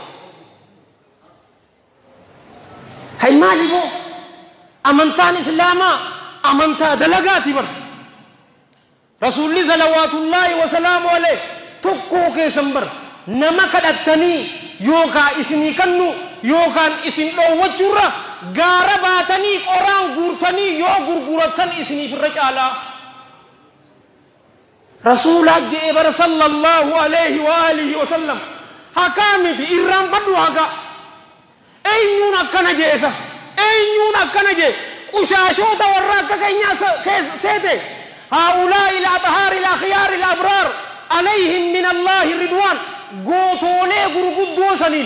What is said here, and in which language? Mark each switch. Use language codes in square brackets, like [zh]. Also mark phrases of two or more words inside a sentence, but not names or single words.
[om] hay maali boo amantaan islaamaa amantaa dalagaati bar rasuulli [ar] صلوات الله وسلامه عليه [om] tokkoo keessan bar nama kadhattanii yookaan isinii kannu yookaan isin dhoowwachuurra gaara baatanii qoraan guurtanii yoo gurguratan isiniif irra caalaa rasuulaa jee bara [ar] صلى الله عليه وعلى آله وسلم [om] hakaa miti irraan badhu hakaa eenyuun akkana jee qushaashota warra akka keenyaa seete [ar] هؤلاء الأبحار الأخيار الأبرار عليهم من الله رضوان [om] gootoolee gurguddoo saniin